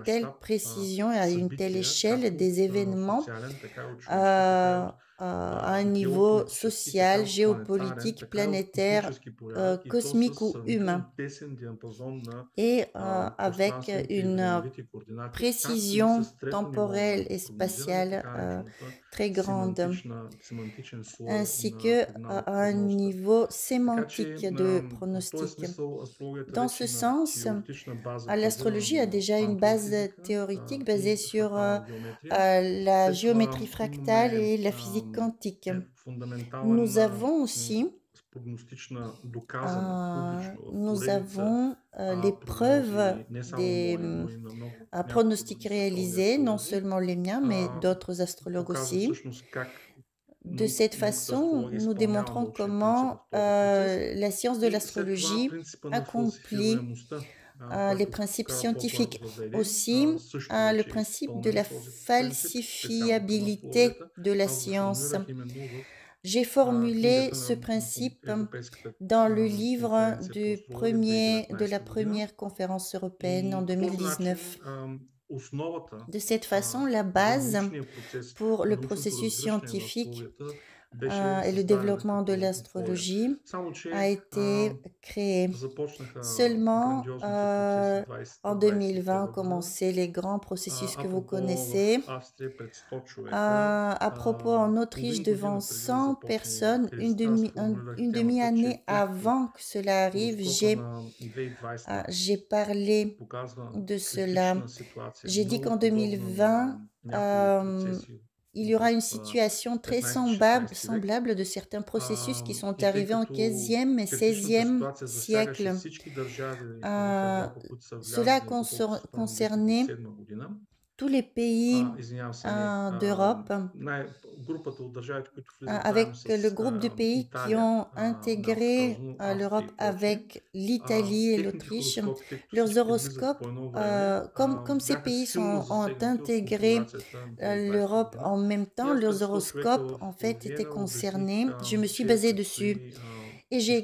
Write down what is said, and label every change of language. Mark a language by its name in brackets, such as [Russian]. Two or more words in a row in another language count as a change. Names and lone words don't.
[French] une telle [Bulgarian] мащаб [French] précision et à une telle [Bulgarian] събития, [French] échelle [Bulgarian] както [French] des événements [Bulgarian] социален, така и ученически, така и euh, от [French] à un niveau [Bulgarian] геополитически, [French] social, [Bulgarian] така планетарен, [French] géopolitique, [Bulgarian] така и в [French] planétaire, [Bulgarian] космически порядък и то [French] cosmique [Bulgarian] със [French] ou humain, [Bulgarian] сравнително тесен диапазон на [French] et avec [Bulgarian] пространствените и [French] une [Bulgarian] времевите координати, както и [French] précision [Bulgarian] с трето ниво [French] temporelle [Bulgarian] на [French] et [Bulgarian] прогнозиране, [French] spatiale [Bulgarian] така наречената [French] très grande, [Bulgarian] семантичен слой [French] ainsi [Bulgarian] на [French] que un [Bulgarian] прогнозата. [French] niveau [Bulgarian] Така че [French] sémantique de [Bulgarian] в този [French] pronostic. [Bulgarian] смисъл астрологията [French] Dans [Bulgarian] вече [French] ce [Bulgarian] има [French] sens, [Bulgarian] теоретична база, базирана [French] l'astrologie a [Bulgarian] на [French] déjà une [Bulgarian] квантова [French] base [Bulgarian] физика [French] théorique basée [Bulgarian] и [French] sur [Bulgarian] фрактална геометрия. [French] la [Bulgarian] След това [French] géométrie fractale [Bulgarian] имаме [French] et la physique quantique. [Bulgarian] фундаментален [French] Nous avons aussi, [Bulgarian] прогностична, доказана, публично [French] nous [Bulgarian] поредица [French] avons les preuves [Bulgarian] прогнози, не само [French] des [Bulgarian] мои, но и на няколко [French] pronostics [Bulgarian] други световни [French] réalisés, non [Bulgarian] астрологи, [French] seulement les miens, mais d'autres astrologues [Bulgarian] показва [French] aussi. [Bulgarian] всъщност как [French] De cette [Bulgarian] науката [French] façon, [Bulgarian] астрология [French] nous [Bulgarian] изпълнява [French] démontrons [Bulgarian] научния принцип [French] comment [Bulgarian] в този процес. [French] la science de [Bulgarian] И след това [French] l'astrologie [Bulgarian] принципа на [French] accomplit [Bulgarian] фалсифируемостта, [French] les [Bulgarian] който [French] principes [Bulgarian] тогава Попър [French] scientifiques. [Bulgarian] въведе, [French] Aussi, [Bulgarian] също [French] le [Bulgarian] вече е [French] principe de [Bulgarian] изпълнен [French] la [Bulgarian] този принцип, специално към [French] falsifiabilité [Bulgarian] астрологията. [French] de la [Bulgarian] Аз го [French] science. [Bulgarian] формулирах именно в [French] J'ai formulé [Bulgarian] книгата [French] ce [Bulgarian] на [French] principe [Bulgarian] Европейската [French] dans le livre [Bulgarian] конференция по астрология [French] de la [Bulgarian] 2019 година. [French] première conférence européenne en [Bulgarian] И по този начин [French] 2019. [Bulgarian] основата [French] De cette façon, la [Bulgarian] за [French] base [Bulgarian] научния процес, [French] pour le [Bulgarian] научното [French] processus [Bulgarian] разгръщане на [French] scientifique [Bulgarian] астрологията беше [French] et le [Bulgarian] създадена [French] développement de [Bulgarian] като условие. [French] l'astrologie [Bulgarian] Само [French] a [Bulgarian] че [French] été créé. [Bulgarian] започнаха [French] Seulement [Bulgarian] грандиозните процеси [French] en 2020 ont [Bulgarian] 2021 година. [French] commencé les grands processus que vous [Bulgarian] Апропо [French] connaissez. [Bulgarian] в Австрия пред 100 човека, [French] À propos, en Autriche, [Bulgarian] половин [French] devant [Bulgarian] година преди да [French] 100 [Bulgarian] започне [French] personnes, [Bulgarian] кризата, аз формулирах [French] une [Bulgarian] темата, [French] demi-année [Bulgarian] че пряко [French] avant que cela arrive, [Bulgarian] хороскопа на 2020 [French] j'ai parlé [Bulgarian] показва [French] de cela. [Bulgarian] критична ситуация, [French] J'ai dit [Bulgarian] много [French] qu'en [Bulgarian] подобна [French] 2020, [Bulgarian] на някои процеси [French] il y aura une [Bulgarian] в [French] situation très [Bulgarian] 15-16 век. [French] semblable de certains processus qui sont [Bulgarian] И тъй [French] arrivés en [Bulgarian] като [French] 15e et [Bulgarian] критичната [French] 16e [Bulgarian] ситуация засягаше [French] siècle. [Bulgarian] всички държави в Euh, Европа, които са [French] Cela [Bulgarian] влязли, доколкото си спомням, [French] concernait [Bulgarian] 2007 година, [French] tous les pays [Bulgarian] извинявам се, не, [French] d'Europe, [Bulgarian] групата от държавите, които влизат заедно [French] avec le [Bulgarian] с [French] groupe de pays qui [Bulgarian] Италия, [French] ont [Bulgarian] меко [French] intégré [Bulgarian] казано, Австрия [French] l'Europe [Bulgarian] и прочие, [French] avec l'Italie et [Bulgarian] техните [French] l'Autriche. [Bulgarian] хороскопи, тъй като [French] Leurs [Bulgarian] всички влизат [French] horoscopes, [Bulgarian] по едно време, [French] comme ces [Bulgarian] бяха [French] pays [Bulgarian] силно [French] ont [Bulgarian] засегнати от [French] intégré [Bulgarian] конфигурацията на 2020 [French] l'Europe [Bulgarian] година. [French] en même [Bulgarian] И [French] temps, [Bulgarian] аз пред [French] leurs [Bulgarian] 100 човека [French] horoscopes en [Bulgarian] в [French] fait étaient [Bulgarian] Виена [French] concernés. [Bulgarian] обясних, [French] Je me suis [Bulgarian] че [French] basée dessus [Bulgarian] предстои [French] et j'ai